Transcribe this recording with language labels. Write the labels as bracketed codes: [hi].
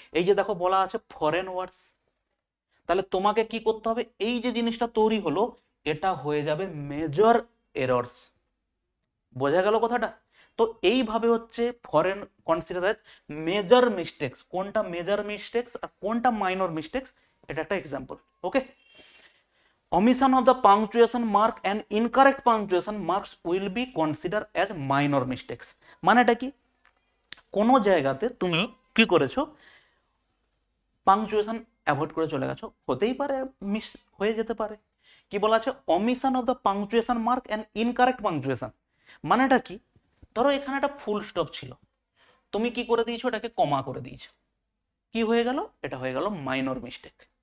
[bn] এই যে দেখো বলা আছে ফরেন ওয়ার্ডস, তাহলে তোমাকে কি করতে হবে, এই যে জিনিসটা তৈরি হলো, এটা হয়ে যাবে মেজর এরর্স। বোঝা গেল কথাটা? তো এইভাবে হচ্ছে foreign consider as major mistakes, কোনটা মেজর মিস্টেক্স আর কোনটা মাইনর মিস্টেক্স, এটা একটা example. [en] Okay, omission of the punctuation mark and incorrect punctuation marks will be considered as minor mistakes। [bn] মানেটা কি, কোনো জায়গাতে তুমি কি করেছো, পাংচুয়েশন অ্যাভয়েড করে চলে গেছো, হতেই পারে, মিস হয়ে যেতে পারে। কি বলা আছে, [en] omission of the punctuation mark and incorrect punctuation [bn] মানেটা কি, ধরো এখানে একটা ফুল স্টপ ছিল, তুমি কি করে দিয়েছো, এটাকে কমা করে দিয়েছো, কি হয়ে গেল, এটা হয়ে গেল মাইনর মিস্টেক।